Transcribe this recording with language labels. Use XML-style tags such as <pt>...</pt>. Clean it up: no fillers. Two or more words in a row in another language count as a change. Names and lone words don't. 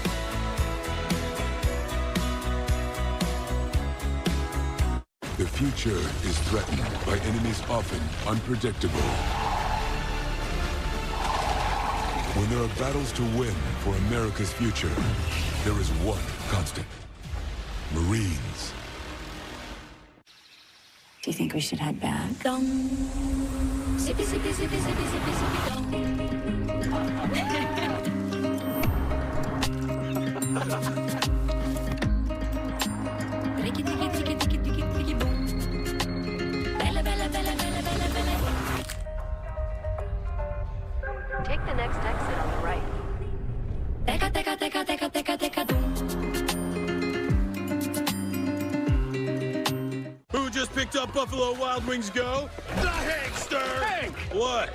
<en>The future is threatened by enemies often unpredictable. When there are battles to win for America's future, there is one constant: Marines. Do you think we should head back? Dong. Zippy, zippy, zippy, zippy, zippy, zippy, dong. Ricky, ticky, ticky, ticky, ticky, ticky, boom. Bella, bella, bella, bella, bella, bella. Take the next exit on the right. Teca, teca, teca, teca, teca, teca, boom. Who just picked up Buffalo Wild Wings Go? The Hankster! Hank! What?</en>